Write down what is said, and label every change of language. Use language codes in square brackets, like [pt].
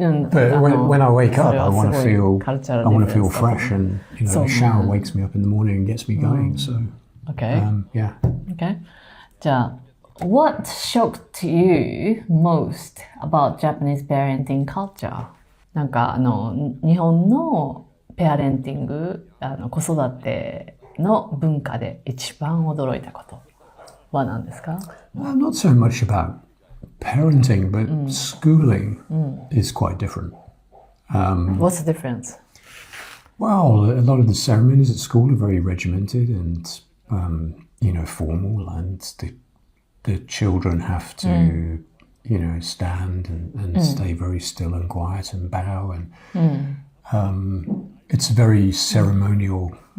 [en] But when I wake up, I want to feel fresh, and the shower wakes me up in the morning and gets me going. So okay. Yeah. Okay. [ja] じゃあ [en] what shocked you most about Japanese parenting culture? [ja] なんか日本のペアレンティング、子育ての文化で一番驚いたことは何ですか？ [en] Not so much about parenting, but schooling is quite different. What's the difference? Well, a lot of the ceremonies at school are very regimented and, formal, and the children have to, stand and stay very still and quiet and bow, and it's very ceremonial.